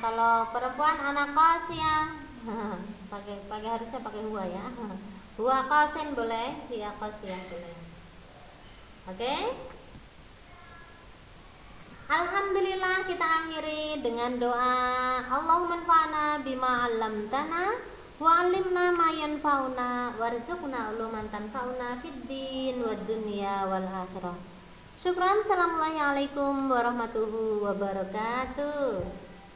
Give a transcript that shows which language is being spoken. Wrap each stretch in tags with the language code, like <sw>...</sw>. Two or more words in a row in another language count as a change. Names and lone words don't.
<id>Kalau perempuan anak qasiyah. pakai harusnya pakai huwa ya.</id> <ar>هو قاس</ar> <id>boleh,</id> <ar>هي قاسية</ar> <id>boleh. Oke? Alhamdulillah, kita akhiri dengan doa</id> <ar>اللهم انفعنا بما علمتنا وعلمنا ما ينفعنا وارزقنا علوما تنفعنا في الدين والدنيا والآخرة. شكرا. السلام عليكم ورحمة الله وبركاته.</ar>